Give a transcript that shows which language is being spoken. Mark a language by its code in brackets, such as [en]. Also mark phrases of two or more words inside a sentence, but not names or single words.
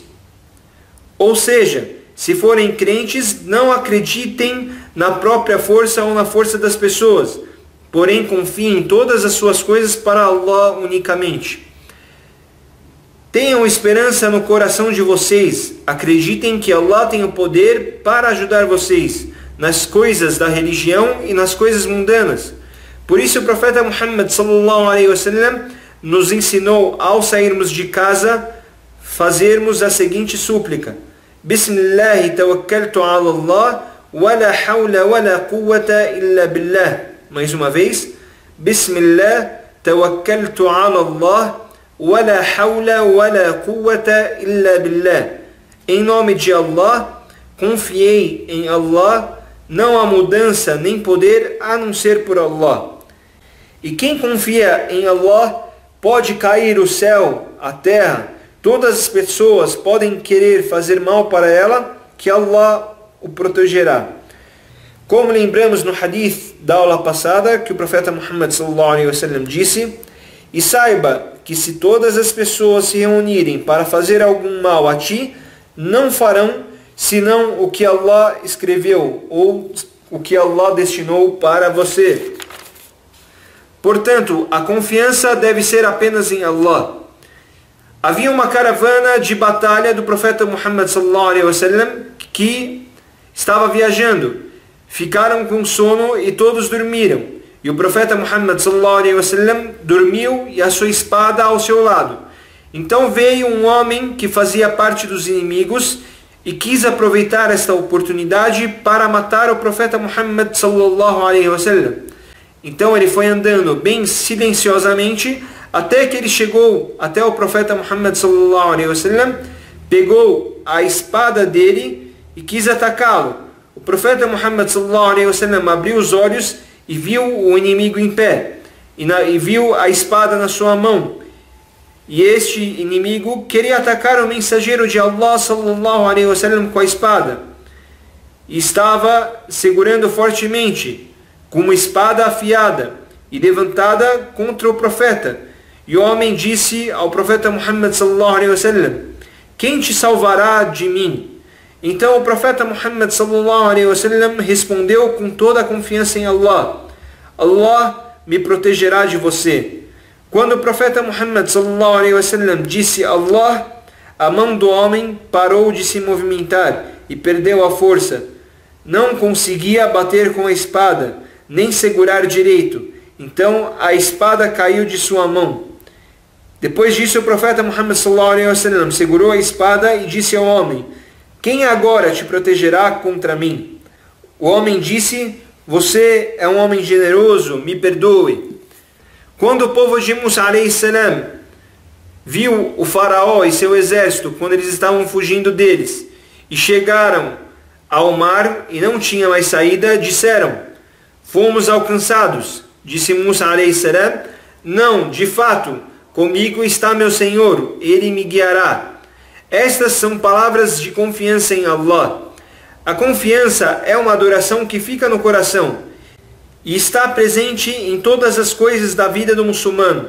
[pt] Ou seja, se forem crentes, não acreditem na própria força ou na força das pessoas, porém confiem em todas as suas coisas para Allah unicamente. Tenham esperança no coração de vocês, acreditem que Allah tem o poder para ajudar vocês nas coisas da religião e nas coisas mundanas. Por isso o profeta Muhammad [ar] صلى الله عليه وسلم [pt] nos ensinou, ao sairmos de casa, fazermos a seguinte súplica: [ar] بسم الله توكلت على الله ولا حول ولا قوة إلا بالله. [pt] Mais uma vez, [ar] بسم الله توكلت على الله ولا حول ولا قوة إلا بالله. [pt] Em nome de Allah, confiei em Allah, não há mudança nem poder a não ser por Allah. E quem confia em Allah, pode cair o céu, a terra, todas as pessoas podem querer fazer mal para ela, que Allah o protegerá. Como lembramos no hadith da aula passada, que o profeta Muhammad [ar] صلى الله عليه وسلم [pt] disse: e saiba que se todas as pessoas se reunirem para fazer algum mal a ti, não farão senão o que Allah escreveu ou o que Allah destinou para você. Portanto, a confiança deve ser apenas em Allah. Havia uma caravana de batalha do profeta Muhammad [ar] صلى الله عليه وسلم [pt] que estava viajando. Ficaram com sono e todos dormiram. E o profeta Muhammad [ar] صلى الله عليه وسلم [pt] dormiu e a sua espada ao seu lado. Então veio um homem que fazia parte dos inimigos e quis aproveitar esta oportunidade para matar o profeta Muhammad [ar] صلى الله عليه وسلم. [pt] Então ele foi andando bem silenciosamente até que ele chegou até o profeta Muhammad [ar] صلى الله عليه وسلم, [pt] pegou a espada dele e quis atacá-lo. O profeta Muhammad [ar] صلى الله عليه وسلم [pt] abriu os olhos e viu o inimigo em pé e viu a espada na sua mão. E este inimigo queria atacar o mensageiro de Allah [ar] صلى الله عليه وسلم [pt] com a espada. E estava segurando fortemente, com uma espada afiada e levantada contra o profeta. E o homem disse ao profeta Muhammad [ar] صلى الله عليه وسلم: [pt] quem te salvará de mim? Então o profeta Muhammad [ar] صلى الله عليه وسلم [pt] respondeu com toda a confiança em Allah: Allah me protegerá de você. Quando o profeta Muhammad [ar] صلى الله عليه وسلم [pt] disse Allah, a mão do homem parou de se movimentar e perdeu a força. Não conseguia bater com a espada, nem segurar direito. Então a espada caiu de sua mão. Depois disso o profeta Muhammad [ar] صلى الله عليه وسلم [pt] segurou a espada e disse ao homem: quem agora te protegerá contra mim? O homem disse: você é um homem generoso, me perdoe. Quando o povo de Musa [ar] عليه السلام [pt] viu o faraó e seu exército, quando eles estavam fugindo deles, e chegaram ao mar e não tinha mais saída, disseram: fomos alcançados. Disse Musa [ar] عليه السلام: [pt] não, de fato, comigo está meu Senhor, Ele me guiará. Estas são palavras de confiança em Allah. A confiança é uma adoração que fica no coração e está presente em todas as coisas da vida do muçulmano.